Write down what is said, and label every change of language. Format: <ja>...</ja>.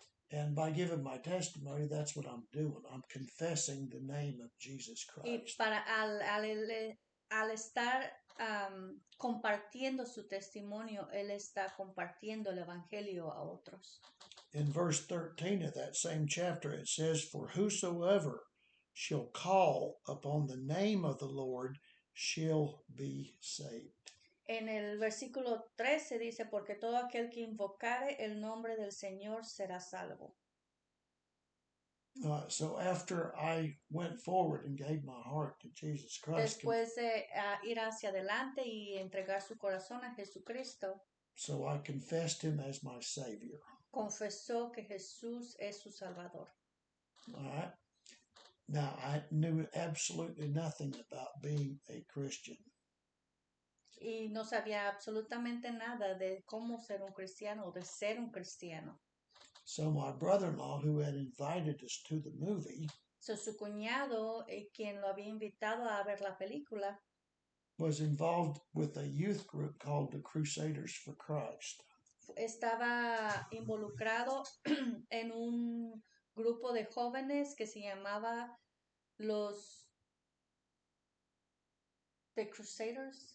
<en>And by giving my testimony, that's what I'm doing. I'm confessing the name of Jesus Christ.</en> <es>Y al estar compartiendo su testimonio, él está compartiendo el evangelio a otros.</es> <en>In verse 13 of that same chapter, it says, for whosoever shall call upon the name of the Lord shall be saved.</en> <es>En el versículo 13 dice, porque todo aquel que invocare el nombre del Señor será salvo.</es> <en>So after I went forward and gave my heart to Jesus Christ,</en> <es>Después de ir hacia adelante y entregar su corazón a Jesucristo,</es> <en>so I confessed him as my Savior.</en> <es>confesó que Jesús es su Salvador.</es> <en>All right. Now, I knew absolutely nothing about being a Christian.</en> <es>Y no sabía absolutamente nada de cómo ser un cristiano o de ser un cristiano.</es> <en>So my brother-in-law, who had invited us to the movie,</en> <es>So, su cuñado, quien lo había invitado a ver la película,</es> <en>was involved with a youth group called the Crusaders for Christ.</en> <es>estaba involucrado en un grupo de jóvenes que se llamaba los The Crusaders.</es>